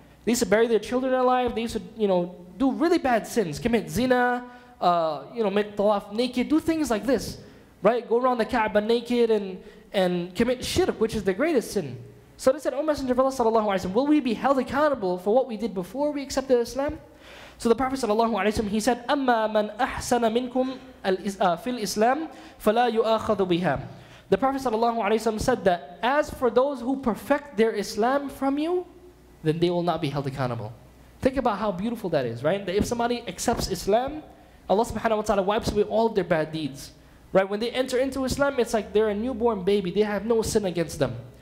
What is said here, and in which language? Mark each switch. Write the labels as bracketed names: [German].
[English] They used to bury their children alive. They used to, do really bad sins, commit zina, make tawaf naked, do things like this, right? Go around the Kaaba naked and commit shirk, which is the greatest sin. So they said, O Messenger of Allah sallallahu alayhi wasallam, will we be held accountable for what we did before we accepted Islam? So the Prophet [Arabic] sallallahu alayhi wasallam, [English] he said, [Arabic] أَمَّا مَنْ أَحْسَنَ مِنْكُمْ فِي الْإِسْلَامِ فَلَا يُؤَاخَذُ بِهَا. [English] The Prophet sallallahu alayhi wasallam said that, as for those who perfect their Islam from you, then they will not be held accountable. Think about how beautiful that is, right? That if somebody accepts Islam, Allah subhanahu wa ta'ala wipes away all of their bad deeds. Right? When they enter into Islam, it's like they're a newborn baby. They have no sin against them.